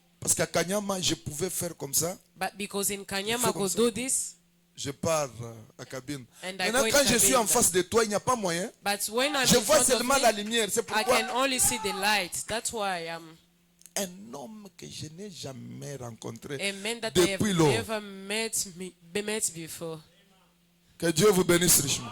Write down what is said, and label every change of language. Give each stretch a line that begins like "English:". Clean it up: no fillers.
French: Parce qu'à Kanyama, je pouvais faire comme ça.
English: But because in Kanyama, I could do this.
French: Je pars à cabine. Maintenant, quand je suis en face de toi, il n'y a pas moyen.
English: But when I'm
French: je vois seulement la lumière. C'est pourquoi.
English: I can only see the light. That's why I'm.
French: Un homme que je n'ai jamais rencontré
English: a man that
French: depuis
English: I have never met before.
French: Que Dieu vous bénisse richement.